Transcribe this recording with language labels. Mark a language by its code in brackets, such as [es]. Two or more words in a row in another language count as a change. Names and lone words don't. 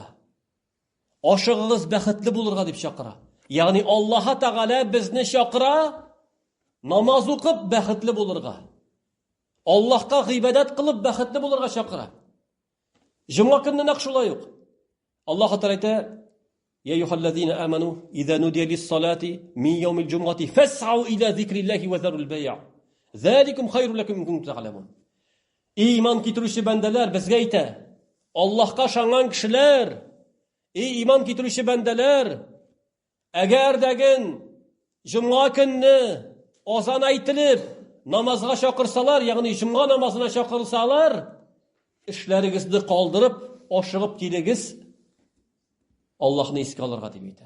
[tt] Ашыгыгыз бәхетле булырга дип чакыра. Ягъни Аллаһ Тәгалә безне чакыра намаз укып бәхетле булырга. Аллаһка гыйбадат кылып бәхетле булырга чакыра. Җомга көнне нәкъ шулай ук. Аллаһ Тәгалә әйтә: [ar] "يا أيها الذين آمنوا إذا نودي للصلاة من يوم الجمعة فاسعوا إلى ذكر الله وذروا البيع. ذلكم خير لكم إن كنتم تعلمون." [tt] Иман китерүче бәндәләр безгә әйтә: Аллаһка ышанган кешеләр, иман китерүче бәндәләр, әгәр дәген җомга көнне азан әйтелеп, намазга чакырсалар, ягъни җомга намазына чакырсалар, эшләрегезне калдырып, ашыгып килегез, Аллаһны искә алырга дип әйтә.